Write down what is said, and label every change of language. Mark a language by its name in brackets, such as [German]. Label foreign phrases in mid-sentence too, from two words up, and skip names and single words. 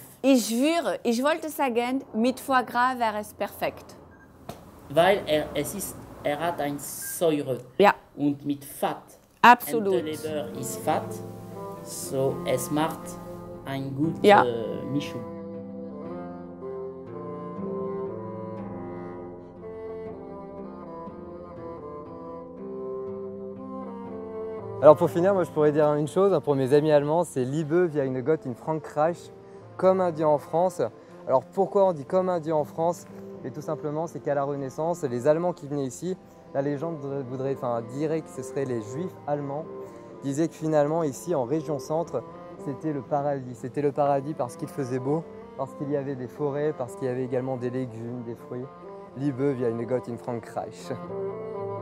[German] Ich schwöre, ich wollte sagen, mit [French] Foie Gras [German] wäre es perfekt. Weil er hat eine Säure und mit Fett. Absolut. Und die Leber ist Fett, so es macht eine gute Mischung. [French] Alors pour finir, moi je pourrais dire une chose, pour mes amis allemands, c'est [German] Liebe wie eine Gott in Frankreich, [French] comme un dieu en France. Alors pourquoi on dit comme un dieu en France? Et tout simplement, c'est qu'à la Renaissance, les Allemands qui venaient ici, la légende dirait que ce seraient les Juifs allemands, disaient que finalement ici en région centre, c'était le paradis. C'était le paradis parce qu'il faisait beau, parce qu'il y avait des forêts, parce qu'il y avait également des légumes, des fruits. [German] Liebe wie eine Gott in Frankreich.